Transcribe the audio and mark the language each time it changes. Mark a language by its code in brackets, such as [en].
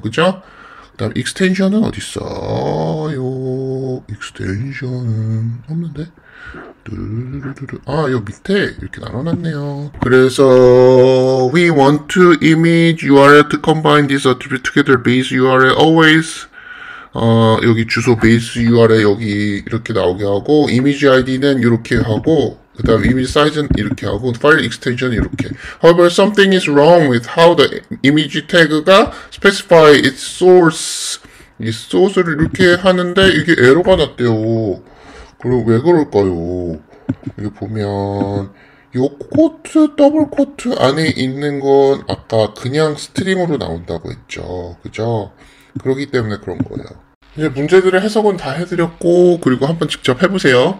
[ko] 그죠? 그 다음 extension은 어딨어요? extension은 없는데? 요 밑에 이렇게 나눠놨네요. 그래서 [en] we want to image URL to combine this attribute together base URL always [ko] 여기 주소 base URL 여기 이렇게 나오게 하고 image ID는 이렇게 하고 그 다음 image size는 이렇게 하고 file extension은 이렇게. [en] However, something is wrong with how the image tag가 specify its source. [ko] 이 source를 이렇게 하는데 이게 에러가 났대요. 그리고 왜 그럴까요? 여기 보면 요 코트, 더블 코트 안에 있는 건 아까 그냥 스트링으로 나온다고 했죠. 그죠? 그렇기 때문에 그런 거예요. 이제 문제들의 해석은 다 해드렸고 그리고 한번 직접 해보세요.